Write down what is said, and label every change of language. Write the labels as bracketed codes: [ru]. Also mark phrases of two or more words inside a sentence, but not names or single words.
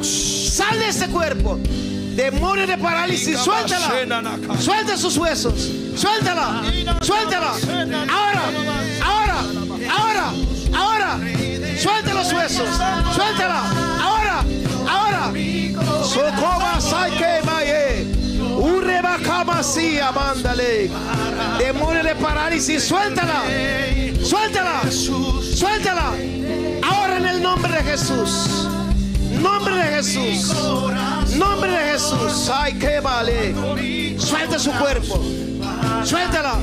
[es] Sal de este cuerpo. Demonio de parálisis, suéltala. Suelta sus huesos. Suéltala. Suéltala. Ahora. Ahora. Ahora. Ahora. Suelta los huesos. Suéltala. Ahora. Ahora. Socoma saike maye. Ureba kamasia mándale. Demonio de parálisis, suéltala. Suéltala. Suéltala. Ahora en el nombre de Jesús. Nombre de Jesús. Nombre de Jesús. Ay, que vale. Suelta su cuerpo. Suéltala.